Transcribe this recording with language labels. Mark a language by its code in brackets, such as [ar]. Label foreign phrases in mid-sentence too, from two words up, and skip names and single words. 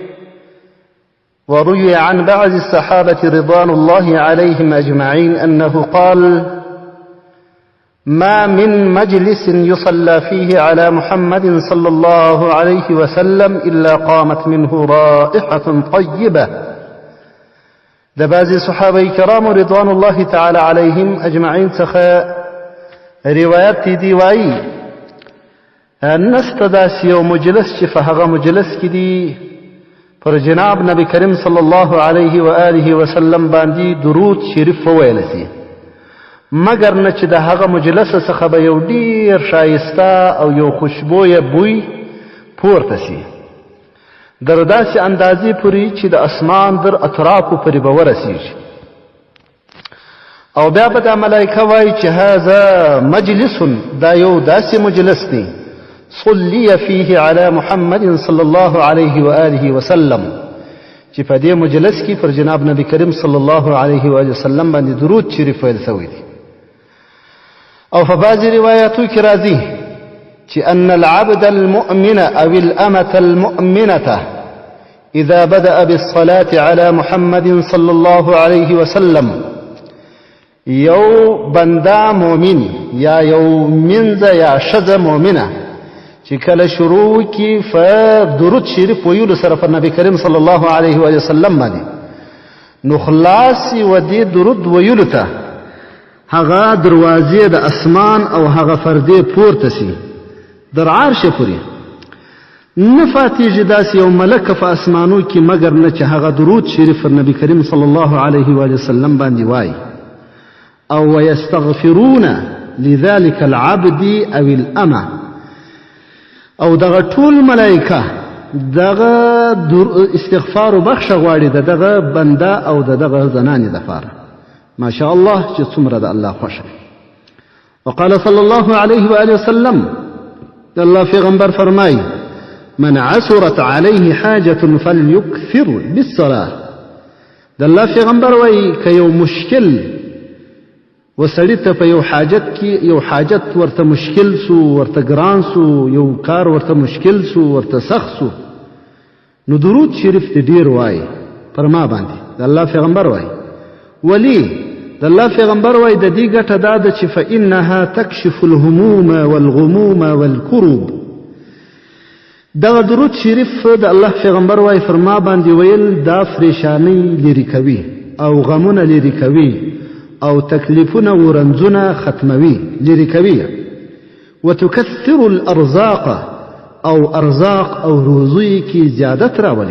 [ar] وروي عن بعض الصحابة رضوان الله عليهم أجمعين أنه قال: ما من مجلس يصلى فيه على محمد صلى الله عليه وسلم إلا قامت منه رائحة طيبة. [ps] د بعض صحابه کرام [ar] رضوان الله تعالى عليهم أجمعين [ps] څخه روایت دی وایي نسته داسې یو مجلس چې په هغه مجلس کې دی پر جناب نبی کریم [ar] صلی الله علیه و آله وسلم [ps] باندې درود شریف وویل شي، مګر نه چې د هغه مجلس څخه به یو ډیر شایسته او یو خوشبویه بوی پورته شي در داسې اندازې پورې چې د اسمان در اطرافو پورې به ورسیږي، او بیا به دا ملایکه وایي چې [ar] هذا مجلس، [ps] دا یو داسې مجلس دی [ar] صلي فيه على محمد صلى الله عليه وآله وسلم [ps] چې په دې مجلس کې پر جناب نبی کریم [ar] صلی الله علیه و آله وسلم [ps] باندې درود شریف ویل شوی دی. او په بعض روایاتو کې راځي چې [ar] ان العبد المؤمن او الامة المؤمنة اذا بدأ بالصلاة على محمد صلى الله عليه وسلم، [ps] یو بنده مؤمن یا یو منځه یا ښځه مؤمنه چې کله شروع کی فدرود شریف ویلو سره پر نبی کریم [ar] صلی الله علیه و وسلم [ps] باندې نو خلاص و دې درود ویلو ته هغه دروازې د اسمان او هغه پردې پورته سي در عرش پورې نه فاتیږي داسې یو ملک په اسمانو کې مګر نه چې هغه درود شریف پر نبی کریم [ar] صلی الله علیه و وسلم [ps] باندې وایي او [ar] ويستغفرون لذلك العبد او الامه، [ps] او دغه ټول ملائکه دغه استغفار وبخښه غواړي دغه بنده او دغه زنانې دپاره. [ar] ما شاء الله [ps] چې څومره د الله خوښه. [ar] وقال صلى الله عليه وآله وسلم، [ps] د الله پیغمبر فرمایي: [ar] من عسرت عليه حاجة فليكثر بالصلاة. [ps] د الله پیغمبر وایي که یو مشکل وسړی ته په یو حاجت کې یو حاجت ورته مشکل سو، ورته ګران سو، یو کار ورته مشکل سو، ورته سخت سو، نو درود شریف دې ډیر وایي پر ما باندې. د الله پیغمبر وایي ولی د الله پیغمبر وایي د دې ګټه دا ده چې [ar] فإنها تکشف الهموم والغموم والكروب. [ps] دغه درود شریف د الله پیغمبر وایي پر ما باندې ویل دا پریشانی لرې کوي او غمونه لرې کوي او تکلیفونه ورنځونه ختموي لرې کوي. [ar] وتكثر الارزاق [ps] او ارزاق او روزي کې زیادت راولي.